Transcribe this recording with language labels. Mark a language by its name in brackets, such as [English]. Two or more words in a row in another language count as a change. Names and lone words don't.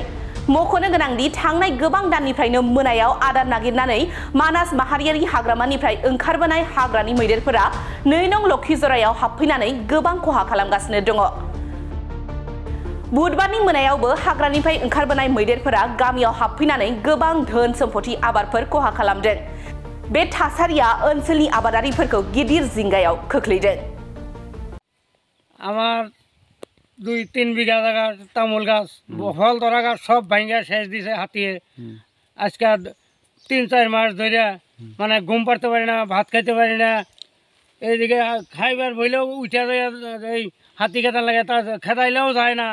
[Bodo] मख'नो गोनांदि थांनाय गोबां दाननिफ्रायनो मोनायाव आदार नागिरनानै मानास माहारियारि हाग्रामानिफ्राय ओंखारबोनाय हाग्रानि मैदेरफोरा 2 नं लखिजरायाव हाबफैनानै गोबां खहा खालामगासिनो दङ। बुधबारनि मोनायावबो हाग्रानिफ्राय ओंखारबोनाय मैदेरफोरा गामियाव हाबफैनानै गोबां धोन सम्पति आबादफोर खहा खालामदों। बे थासारिया ओनसोलनि आबादारिफोरखौ गिदिर जिंगायाव खोख्लैदों। [Bangla] আমার 2-3 বিঘা জায়গা তামুল গাছ, ফল ধরা গাছ সব ভাঙ্গা শেষ দিছে হাতিয়ে। আজকে 3-4 মাস ধরে মানে ঘুম পাড়তে পারি না, ভাত খাইতে পারি না। এইদিকে খাইবার বইলেও উঠে যায়, এই হাতি খেতার লাগে, তা খেতাইলেও যায় না।